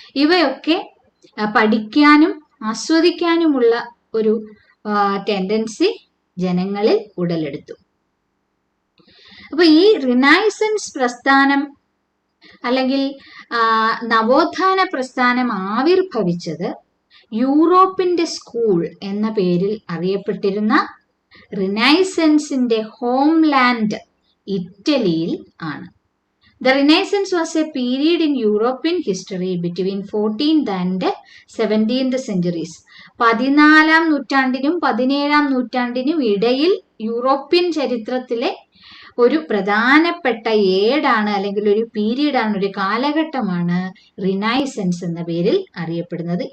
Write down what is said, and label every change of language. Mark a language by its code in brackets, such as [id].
[ml] ഇവയൊക്കെ പഠിക്കാനും ആസ്വദിക്കാനുമുള്ള ഒരു ടെൻഡൻസി ജനങ്ങളിൽ ഉടലെടുത്തു. അപ്പൊ ഈ റിനൈസൻസ് പ്രസ്ഥാനം അല്ലെങ്കിൽ നവോത്ഥാന പ്രസ്ഥാനം ആവിർഭവിച്ചത് യൂറോപ്പിന്റെ സ്കൂൾ എന്ന പേരിൽ അറിയപ്പെട്ടിരുന്ന റിനൈസൻസിന്റെ ഹോംലാൻഡ് ഇറ്റലിയിൽ ആണ്. [en] The Renaissance was a period in European history between 14th and 17th centuries. [ml] 14ാം നൂറ്റാണ്ടിനും 17ാം നൂറ്റാണ്ടിനും ഇടയിൽ യൂറോപ്യൻ ചരിത്രത്തിലെ ഒരു പ്രധാനപ്പെട്ട ഏടാണ്, അല്ലെങ്കിൽ ഒരു പീരീഡാണ്, ഒരു കാലഘട്ടമാണ് റിനൈസൻസ് എന്ന പേരിൽ അറിയപ്പെടുന്നത്.